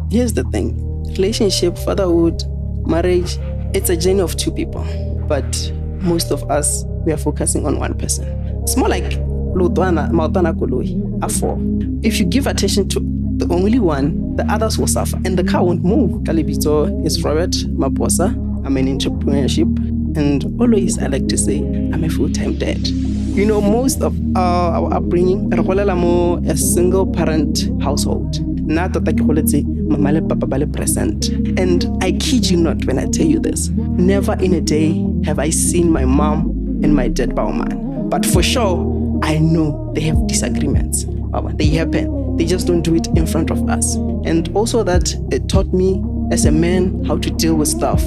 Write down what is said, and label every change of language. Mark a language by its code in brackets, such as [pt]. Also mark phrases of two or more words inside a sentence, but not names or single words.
[en] Here's the thing. Relationship, fatherhood, marriage, it's a journey of two people. But most of us, we are focusing on one person. It's more like [nso] maotwana koloi, [en] a four. If you give attention to the only one, the others will suffer and the car won't move. Kalibito is Robert Maposa. I'm in entrepreneurship, and always I like to say I'm a full-time dad. You know, most of our upbringing, a single parent household. Not that [nso] mama le papa bale [en] present. And I kid you not when I tell you this. Never in a day have I seen my mom and my dad man. But for sure, I know they have disagreements. They happen. They just don't do it in front of us. And also that it taught me as a man how to deal with stuff.